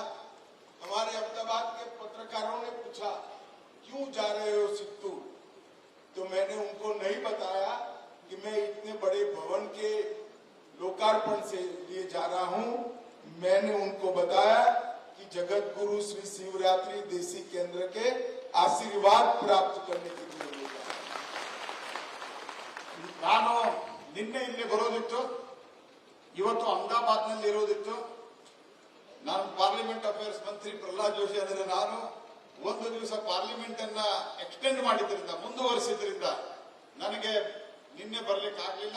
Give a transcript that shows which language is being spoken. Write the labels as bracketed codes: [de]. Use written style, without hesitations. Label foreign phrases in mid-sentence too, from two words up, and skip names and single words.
[hi] हमारे अहमदाबाद के पत्रकारों ने पूछा क्यों जा रहे हो सित्तूर, तो मैंने उनको नहीं बताया कि मैं इतने बड़े भवन के लोकार्पण से लिए जा रहा हूं। मैंने उनको बताया कि जगत गुरु श्री शिवरात्रि देसी केंद्र के आशीर्वाद प्राप्त करने के लिए [kn] ನಾನು ನಿನ್ನೆ ಇಲ್ಲಿ ಬರೋದಿತ್ತು, ಇವತ್ತು ಅಹಮದಾಬಾದ್ನಲ್ಲಿ ಇರೋದಿತ್ತು. ನಾನು [en] Parliament Affairs [kn] ಮಂತ್ರಿ ಪ್ರಹ್ಲಾದ್ ಜೋಶಿ ಅಂದರೆ ನಾನು ಒಂದು ದಿವಸ ಪಾರ್ಲಿಮೆಂಟ್ ಅನ್ನ ಎಕ್ಸ್ಟೆಂಡ್ ಮಾಡಿದ್ರಿಂದ, ಮುಂದುವರಿಸಿದ್ರಿಂದ ನನಗೆ ನಿನ್ನೆ ಬರ್ಲಿಕ್ಕೆ ಆಗ್ಲಿಲ್ಲ.